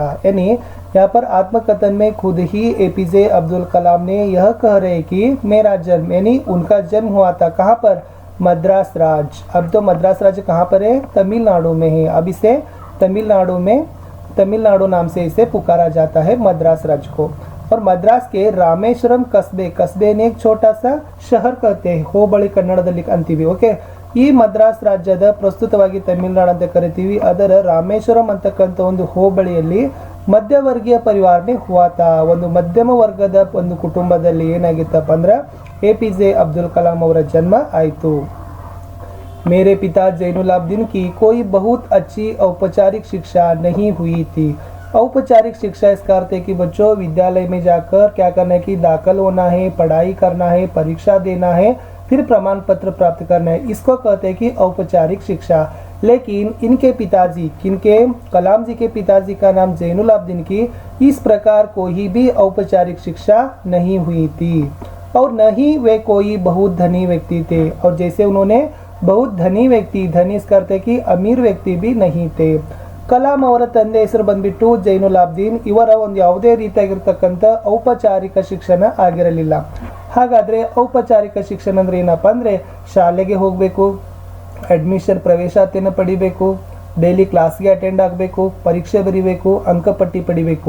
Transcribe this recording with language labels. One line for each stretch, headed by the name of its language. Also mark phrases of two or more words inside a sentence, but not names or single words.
Hindi: यानी यहाँ पर आत्मकथन में खुद ही APJ अब्दुल कलाम ने यह कह रहे कि मेरा जन्म, यानी उनका जन्म हुआ था कहाँ पर, मद्रास राज्य. अब तो मद्रास राज्य कहाँ पर है, तमिलनाडु में है. अब इसे तमिलनाडु नाम से इसे पुकारा जाता है, मद्रास राज्य को. और मद्रास के रामेश्वरम कस्बे ने एक छोटा सा शहर कहते हैं,
Kannada: ಹೋಬಳಿ ಕನ್ನಡದಲ್ಲಿ ಅಂತೀವಿ. ಓಕೆ, ಈ ಮದ್ರಾಸ್ ರಾಜ್ಯದ ಪ್ರಸ್ತುತವಾಗಿ ತಮಿಳುನಾಡು ಅಂತ ಕರಿತೀವಿ. ಅದರ ರಾಮೇಶ್ವರಂ ಅಂತಕ್ಕಂಥ ಒಂದು ಹೋಬಳಿಯಲ್ಲಿ
Hindi: मध्यवर्गीय परिवार में हुआ था,
Kannada: ಒಂದು ಮಧ್ಯಮ ವರ್ಗದ ಒಂದು ಕುಟುಂಬದಲ್ಲಿ ಏನಾಗಿತ್ತಪ್ಪ ಅಂದ್ರೆ APJ ಅಬ್ದುಲ್ ಕಲಾಂ ಅವರ ಜನ್ಮ ಆಯಿತು.
Hindi: मेरे पिता जैनुलाब्दीन की कोई बहुत अच्छी औपचारिक शिक्षा नहीं हुई थी. औपचारिक शिक्षा इसका अर्थ है कि बच्चों विद्यालय में जाकर क्या करना है कि दाखिल होना है, पढ़ाई करना है, परीक्षा देना है, फिर प्रमाण पत्र प्राप्त करना है. इसको कहते हैं कि औपचारिक शिक्षा. लेकिन इनके पिताजी, किनके, कलाम जी के पिताजी का नाम जैनुलाब्दीन की, इस प्रकार कोई भी औपचारिक शिक्षा नहीं हुई थी और न ही वे कोई बहुत धनी व्यक्ति थे. और जैसे उन्होंने बहुत धनी व्यक्ति, धनी इसका अर्थ है कि अमीर व्यक्ति भी नहीं थे.
Kannada: ಕಲಾಂ ಅವರ ತಂದೆ ಹೆಸರು ಬಂದ್ಬಿಟ್ಟು ಜೈನುಲಾಬ್ದೀನ್. ಇವರ ಒಂದು ಯಾವುದೇ ರೀತಿಯಾಗಿರ್ತಕ್ಕಂಥ ಔಪಚಾರಿಕ ಶಿಕ್ಷಣ ಆಗಿರಲಿಲ್ಲ. ಹಾಗಾದರೆ ಔಪಚಾರಿಕ ಶಿಕ್ಷಣ ಅಂದರೆ ಏನಪ್ಪ ಅಂದರೆ ಶಾಲೆಗೆ ಹೋಗಬೇಕು, ಅಡ್ಮಿಷನ್ ಪ್ರವೇಶಾತಿಯನ್ನು ಪಡಿಬೇಕು,
English: daily class attend
Kannada: ಆಗಬೇಕು, ಪರೀಕ್ಷೆ ಬರೀಬೇಕು, ಅಂಕಪಟ್ಟಿ ಪಡಿಬೇಕು.